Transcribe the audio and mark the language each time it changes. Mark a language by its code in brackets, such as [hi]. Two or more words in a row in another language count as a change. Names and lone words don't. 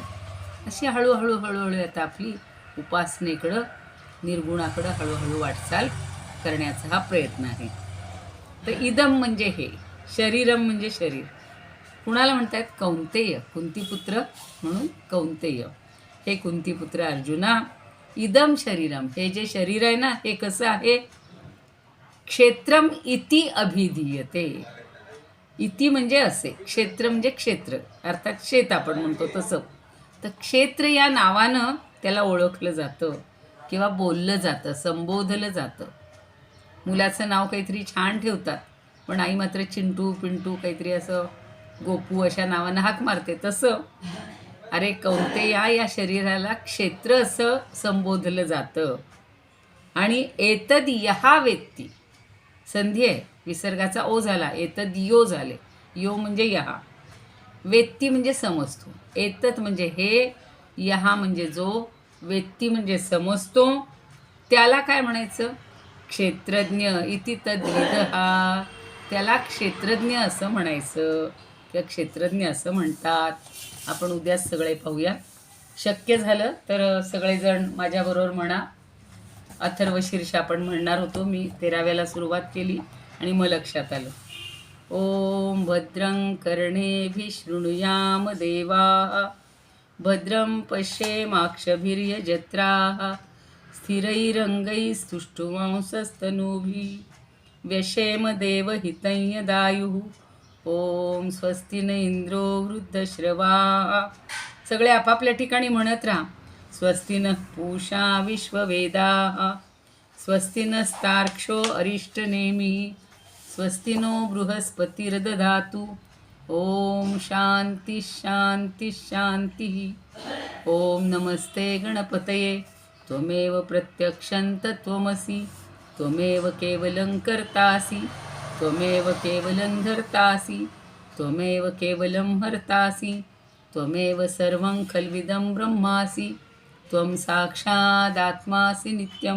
[mr] अशी हळूहळू आता आपली उपासनेकडं, निर्गुणाकडं हळूहळू वाटचाल करण्याचा हा प्रयत्न आहे. तर इदम म्हणजे हे, शरीरम म्हणजे शरीर. कुणाला म्हणतात? कौंतेय, कुंतीपुत्र म्हणून कौंतेय. हे कुंतीपुत्र अर्जुना, [sa] इदम शरीरम, [mr] हे जे शरीर आहे ना, हे कसं आहे? [sa] क्षेत्रम इति अभिधीयते. [mr] इति म्हणजे असे, क्षेत्र म्हणजे क्षेत्र, अर्थात शेत आपण म्हणतो तसं. तर क्षेत्र या नावानं त्याला ओळखलं जातं किंवा बोललं जातं, संबोधलं जातं. मुलाचं नाव काहीतरी छान ठेवतात, पण आई मात्र चिंटू पिंटू काहीतरी असं गोपू अशा नावानं हाक मारते. तसं अरे कौंतेया, या शरीराला क्षेत्र असं संबोधलं जातं. आणि [sa] एतद यहा वेत्ती, [mr] संधी आहे, विसर्गाचा ओ झाला, एतद यो झाले. यो म्हणजे यहा, वेत्ती म्हणजे समजतो. एतत म्हणजे हे, यहा म्हणजे जो, वेत्ती म्हणजे समजतो. त्याला काय म्हणायचं? [sa] क्षेत्रज्ञ इति तद्विदः. [mr] त्याला क्षेत्रज्ञ असं म्हणायचं किंवा क्षेत्रज्ञ असं म्हणतात. आपण उद्याच सगळे पाहूया. शक्य झालं तर सगळेजण माझ्याबरोबर म्हणा. अथर्वशीर्ष आपण म्हणणार होतो, मी 13व्याला सुरुवात केली आणि मग लक्षात आलं. [sa] ओम भद्रं कर्णेभिः शृणुयाम देवाः, भद्रं पश्येमाक्षभिर्यजत्राः, स्थिरैरङ्गैस्तुष्टुवांसस्तनूभिः, व्यशेम देवहितं यदायुः. ओम स्वस्ति न इंद्रो वृद्धश्रवाः. [mr] सगळे आपापल्या ठिकाणी म्हणत राहा. [sa] स्वस्ति नः पूषा विश्ववेदाः, स्वस्ति नस्तार्क्ष्यो अरिष्टनेमिः, स्वस्ति नो बृहस्पतिर्दधातु. ओम शांती शांती शांती. ओम नमस्ते गणपतये, त्वमेव प्रत्यक्षं तत्त्वमसि, त्वमेव केवलं कर्तासि, त्वमेव केवलं धर्तासि, त्वमेव केवलं हर्तासि, त्वमेव सर्वं खल्विदं ब्रह्मासि, त्वं साक्षादात्मासि नित्यं.